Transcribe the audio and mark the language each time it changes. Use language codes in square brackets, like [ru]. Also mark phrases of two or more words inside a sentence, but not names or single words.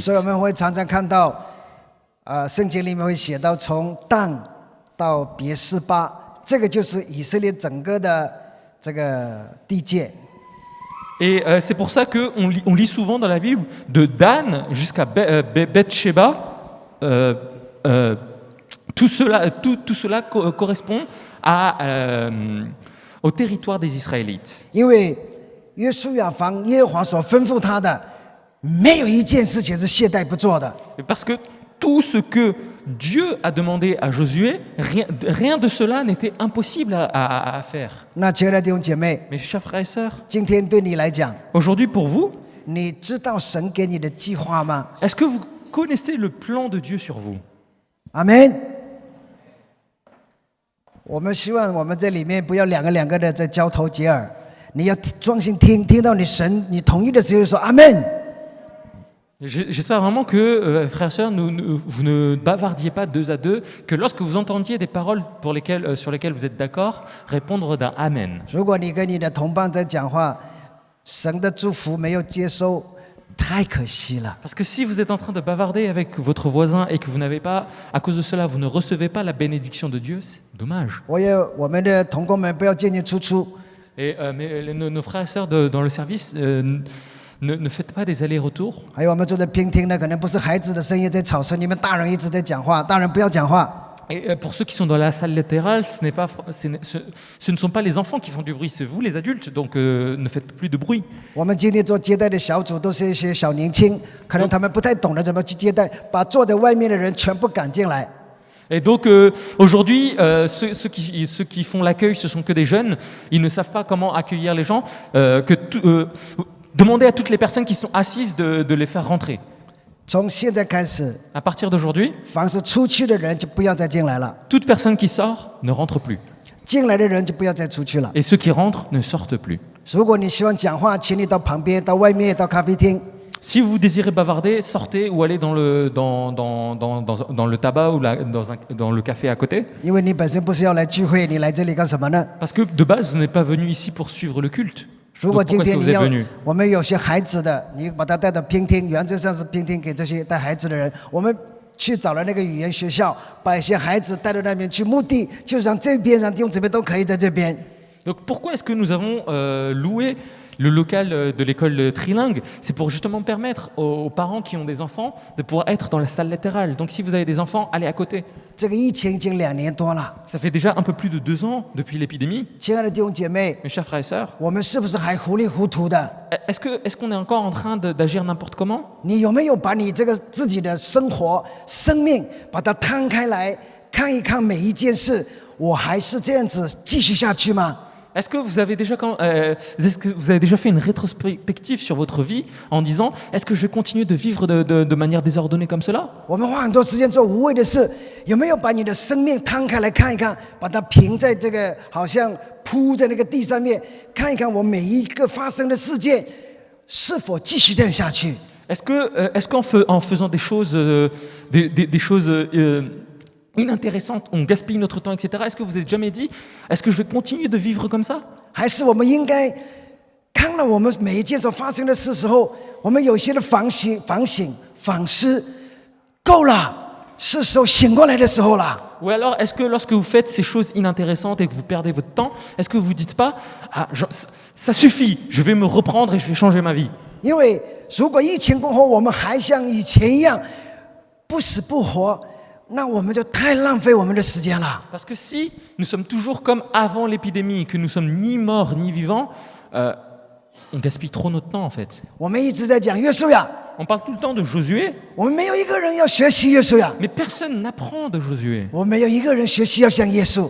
[zh] 所以我们会常常看到，圣经里面会写到从但到别是巴，这个就是以色列整个的这个地界。 [fr] Et c'est pour ça qu'on lit souvent dans la Bible de Dan jusqu'à Beth-Sheba. Tout cela correspond au territoire des Israélites. [zh] 因为约书亚凡耶和华所吩咐他的，没有一件事情是懈怠不做的。 [fr] Parce que tout ce que Dieu a demandé à Josué, rien de cela n'était impossible à faire. [zh] 那亲爱的弟兄姐妹， [fr] Mes chers frères et sœurs, [zh] 今天对你来讲， [fr] aujourd'hui pour vous, [zh] 你知道神给你的计划吗？ [fr] est-ce que vous connaissez le plan de Dieu sur vous? [zh] 阿门。我们希望我们这里面不要两个的在交头接耳，你要专心听，听到你神你同意的时候就说阿门。 [fr] J'espère vraiment que, frères et sœurs, vous ne bavardiez pas deux à deux, que lorsque vous entendiez des paroles sur lesquelles vous êtes d'accord, répondre d'un Amen. [zh] 如果你跟你的同伴在讲话，神的祝福没有接收，太可惜了。 [fr] Parce que si vous êtes en train de bavarder avec votre voisin et que vous n'avez pas, à cause de cela, vous ne recevez pas la bénédiction de Dieu, c'est dommage. [zh] 我们的同工们不要进进出出， [fr] Et nos frères et sœurs dans le service, ne faites pas des allers-retours. [zh] 还有我们坐在厅听的，可能不是孩子的声音在吵声，你们大人一直在讲话，大人不要讲话。 [fr] Et pour ceux qui sont dans la salle latérale, ce ne sont pas les enfants qui font du bruit, c'est vous les adultes, donc ne faites plus de bruit. [zh] 我们今天做接待的小组都是一些小年轻，可能他们不太懂得怎么去接待，把坐在外面的人全部赶进来。 [fr] Et donc aujourd'hui, ceux qui font l'accueil, ce sont que des jeunes, ils ne savent pas comment accueillir les gens, demandez à toutes les personnes qui sont assises de les faire rentrer. [zh] 从现在开始， [fr] À partir d'aujourd'hui, [zh] 凡是出去的人就不要再进来了， [fr] toute personne qui sort ne rentre plus. [zh] 进来的人就不要再出去了。 [fr] Et ceux qui rentrent ne sortent plus. [zh] 如果你希望讲话，请你到旁边、到外面、到咖啡厅。 [fr] Si vous désirez bavarder, sortez ou allez dans le tabac ou dans le café à côté. [zh] 因为你本身不是要来聚会，你来这里干什么呢？ [fr] Parce que de base, vous n'êtes pas venu ici pour suivre le culte. [zh] 如果 [fr] Donc [zh] 今 [fr] pourquoi est-ce [zh] 天 [fr] que [zh] 你 [fr] vous êtes [zh] 要 [fr] venu？ [zh] 我们有些孩子的，你把他带到拼厅，原则上是拼厅给这些带孩子的人。我们去找了那个语言学校，把一些孩子带到那边去，目的就让这边让弟兄姊妹都可以在这边。 [fr] Donc pourquoi est-ce que nous avons loué le local de l'école trilingue? C'est pour justement permettre aux parents qui ont des enfants de pouvoir être dans la salle latérale. Donc si vous avez des enfants, allez à côté. [zh] 这个疫情已经2年多了， [fr] Ça fait déjà un peu plus de 2 ans depuis l'épidémie. [zh] 亲爱的弟兄姐妹， [fr] Mes chers frères et sœurs, [zh] 我们是不是还糊里糊涂的？ [fr] est-ce qu'on est encore en train d'agir n'importe comment? [zh] 你有没有把你这个自己的生活、生命，把它摊开来看一看每一件事？我还是这样子继续下去吗？ [fr] Est-ce que vous avez déjà fait une rétrospective sur votre vie en disant est-ce que je vais continuer de vivre de manière désordonnée comme cela? [zh] 我们花很多时间做无谓的事，有没有把你的生命摊开来看一看，把它平在这个好像铺在那个地上面，看一看我每一个发生的事件是否继续这样下去？ [fr] Est-ce qu'en faisant des choses, des choses inintéressantes, on gaspille notre temps, etc. Est-ce que vous êtes jamais dit est-ce que je vais continuer de vivre comme ça? [zh] 还是我们应该看了我们每一件所发生的事时候，我们有些的反省、反思，够了，是时候醒过来的时候了。 [fr] Ou alors, est-ce que lorsque vous faites ces choses inintéressantes et que vous perdez votre temps, est-ce que vous ne dites pas ça suffit, je vais me reprendre et je vais changer ma vie? [zh] 因为如果疫情过后我们还像以前一样不死不活，那我们就太浪费我们的时间了。 [fr] Parce que si nous sommes toujours comme avant l'épidémie, que nous sommes ni morts ni vivants, on gaspille trop notre temps en fait. [zh] 我们一直在讲约书亚， [fr] On parle tout le temps de Josué, [zh] 我们没有一个人要学习约书亚， [fr] mais personne n'apprend de Josué. [zh] 我们没有一个人学习要像耶稣。